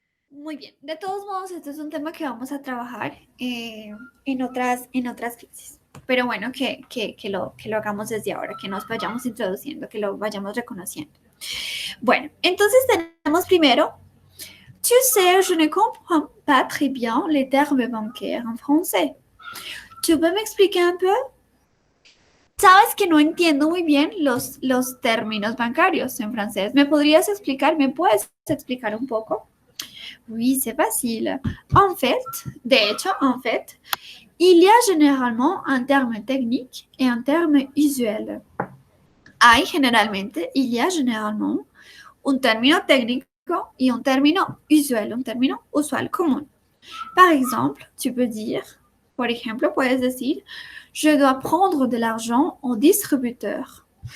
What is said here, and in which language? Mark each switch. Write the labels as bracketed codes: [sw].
[es] Muy bien. De todos modos, este es un tema que vamos a trabajar en otras clases. Pero bueno, que lo hagamos desde ahora, que nos vayamos introduciendo, que lo vayamos reconociendo. Bueno, entonces tenemos primero, [fr] tu sais, je ne comprends pas très bien les termes bancaires en français. Tu peux m'expliquer un peu? [es] Sabes que no entiendo muy bien los términos bancarios en francés. ¿Me podrías explicar? ¿Me puedes explicar un poco? [fr] Oui, c'est facile. En fait, [es] de hecho, [fr] en fait, il y a généralement un terme technique et un terme usuel. [es] Hay generalmente, [fr] il y a généralement [es] un término técnico y un término usual, un término usual común. [fr] Par exemple, tu peux dire, [es] por ejemplo, puedes decir, [fr] je dois prendre de l'argent au distributeur.